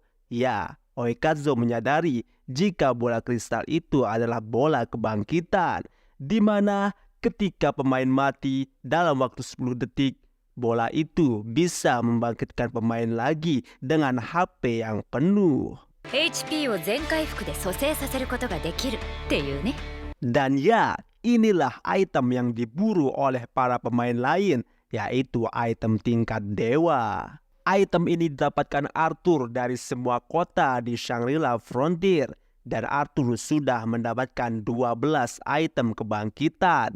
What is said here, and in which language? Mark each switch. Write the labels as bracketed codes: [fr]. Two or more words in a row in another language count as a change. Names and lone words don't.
[id] Ya, Oikazo menyadari jika bola kristal itu adalah bola kebangkitan, di mana ketika pemain mati dalam waktu 10 detik, bola itu bisa membangkitkan pemain lagi dengan HP yang penuh. [ja] HP を全回復で蘇生させることができるっていうね。 [id] Dan ya, inilah item yang diburu oleh para pemain lain, yaitu item tingkat dewa. Item ini didapatkan Arthur dari semua kota di Shangri-La Frontier, dan Arthur sudah mendapatkan 12 item kebangkitan.